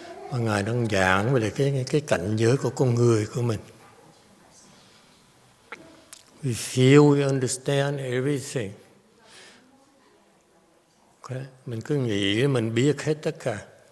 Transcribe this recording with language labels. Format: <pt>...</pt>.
<vi>Và Ngài đang giảng về cái cảnh giới của con người của mình.</vi> <en>We feel we understand everything. Okay?</en> <vi>Mình cứ nghĩ mình biết hết tất cả.</vi>